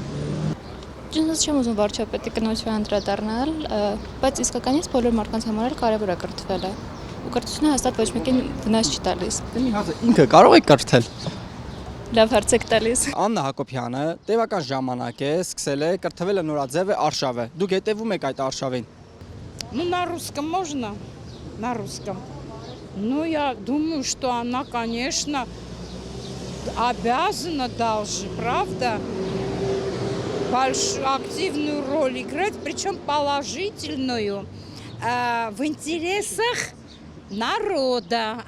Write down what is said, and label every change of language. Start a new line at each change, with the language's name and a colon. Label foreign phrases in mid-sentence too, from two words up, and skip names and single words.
Armenian: Ճիշտ չեմ ուզում վարչապետի կնոջը անդրադառնալ, բայց իսկականից բոլոր մարդկանց համար կարևոր է կրթվելը։ Ու կրթությունը հաստատ ոչ մեկին վնաս չի տալիս։ Ինքը կարող եք կրթել։ Լավ հարց եք տալիս։ Աննա Հակոբյանը տևական ժամանակ է սկսել է կրթվել է Նորաձև Արշավը։ Դուք հետևում եք այդ արշավին։
Russian: Ну, на русском можно? На русском. Ну, я думаю, что она, конечно, обязана должна, правда, большую активную роль играть, причем положительную, в интересах народа.